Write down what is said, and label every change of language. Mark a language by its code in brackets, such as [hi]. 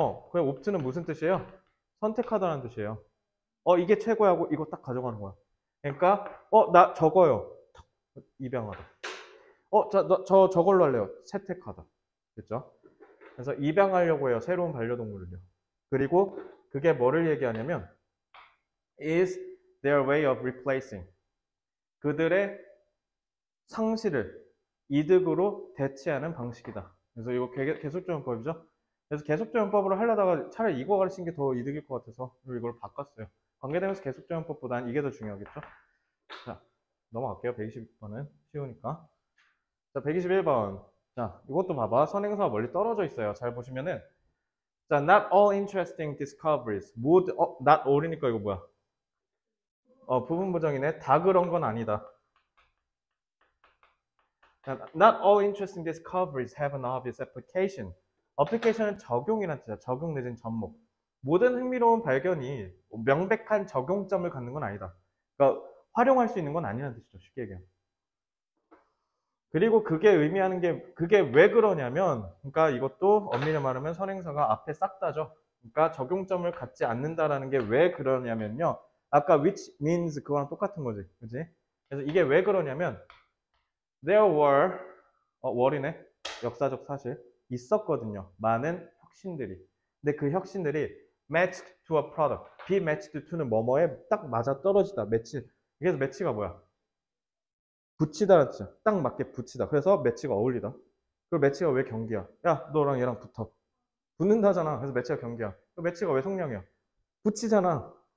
[ko] 그냥 opt는 무슨 뜻이에요? 선택하다는 뜻이에요. 이게 최고야 하고 이거 딱 가져가는 거야. 그러니까 나 저거요. 입양하다. 저 저걸로 할래요. 채택하다. 됐죠? 그래서 입양하려고 해요. 새로운 반려동물을요. 그리고 그게 뭐를 얘기하냐면 [en] is their way of replacing. [ko] 그들의 상실을 이득으로 대체하는 방식이다. 그래서 이거 계속적용법이죠. 그래서 계속적용법으로 하려다가 차라리 이거 가르치는 게 더 이득일 것 같아서 이걸 바꿨어요. 관계되면서 계속적용법보다는 이게 더 중요하겠죠. 자, 넘어갈게요. 120번은 쉬우니까. 자, 121번. 자, 이것도 봐봐. 선행사가 멀리 떨어져 있어요. [en] 잘 보시면은 자, not all interesting discoveries. not all [ko] 이니까 이거 뭐야? 부분 부정이네. 다 그런 건 아니다. [en] Not all interesting discoveries have an obvious application. [ko] application은 적용이라는 뜻이야. 적용 내지는 접목. 모든 흥미로운 발견이 명백한 적용점을 갖는 건 아니다. 그러니까 활용할 수 있는 건 아니라는 뜻이죠. 쉽게 얘기하면. 그리고 그게 의미하는 게 그게 왜 그러냐면 그러니까 이것도 엄밀히 말하면 선행사가 앞에 싹 다죠. 그러니까 적용점을 갖지 않는다라는 게 왜 그러냐면요. 아까 [en] which means [ko] 그거랑 똑같은 거지. 그지? 그래서 이게 왜 그러냐면 [en] there were [ko] 이네. 역사적 사실. 있었거든요. 많은 혁신들이. 근데 그 혁신들이 [en] matched to a product. be matched to [ko] 는 뭐뭐에 딱 맞아 떨어지다. 매치. 그래서 매치가 뭐야? 붙이다라는 뜻이야. 딱 맞게 붙이다. 그래서 매치가 어울리다. 그리고 매치가 왜 경기야? 야, 너랑 얘랑 붙어. 붙는다잖아. 그래서 매치가 경기야. 그 매치가 왜 성령이야? 붙이잖아.